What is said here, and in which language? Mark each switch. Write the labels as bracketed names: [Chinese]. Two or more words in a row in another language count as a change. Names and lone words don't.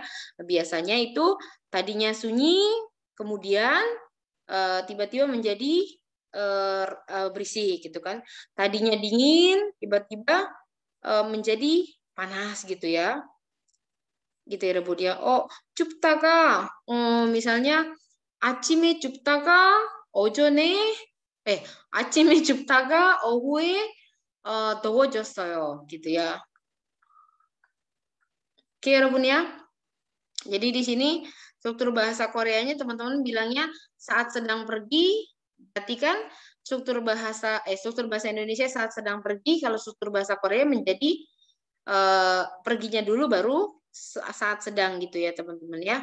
[Indonesian] Biasanya itu tadinya sunyi, kemudian tiba-tiba menjadi berisik gitu kan. Tadinya dingin, tiba-tiba menjadi panas gitu ya. Gitu ya Robun ya. [Korean] 춥다가 misalnya 아침에 춥다가 오전에 아침에 춥다가 오후에 더워졌어요 [Indonesian] gitu ya. Oke Robun ya. Jadi di sini struktur bahasa Koreanya teman-teman bilangnya saat sedang pergi, berarti kan struktur bahasa Indonesia saat sedang pergi, kalau struktur bahasa Korea menjadi perginya dulu baru saat sedang gitu ya teman-teman ya.